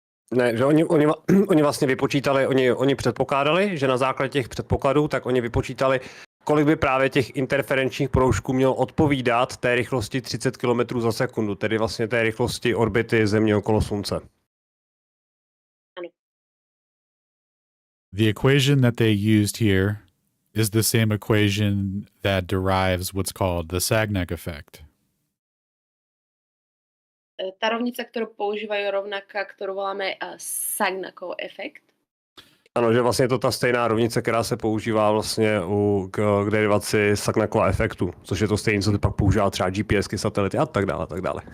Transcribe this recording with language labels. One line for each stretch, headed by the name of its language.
Czech: Ne, že oni vlastně vypočítali, oni předpokládali, že na základě těch předpokladů, tak oni vypočítali, kolik by právě těch interferenčních proužků mělo odpovídat té rychlosti 30 km za sekundu, tedy vlastně té rychlosti orbity Země okolo Slunce. Ano.
English: The equation that they used here is the same equation that derives what's called the Sagnac effect.
Slovak: Tá rovnica, ktorú používajú, rovnaká, ktorú voláme Sagnacov efekt.
Czech: Ano, že vlastně je to ta stejná rovnice, která se používá vlastně k derivaci Sagnacova efektu, což je to stejné, co se pak používá třeba GPSky, satelity a tak dále, tak dále.